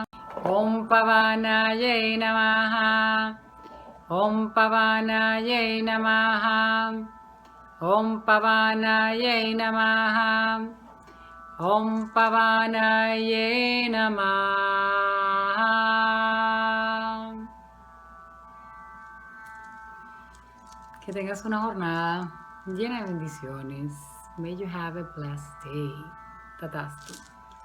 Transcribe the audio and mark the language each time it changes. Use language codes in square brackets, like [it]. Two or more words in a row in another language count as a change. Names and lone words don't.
[sa] Om Pavanaye Namaha. Om Pavanaye Namaha. Om Pavanaye Namaha. Om Pavanaye Namaha. [es] Que tengas una jornada llena de bendiciones. [en] May you have a blessed day. Tatastu.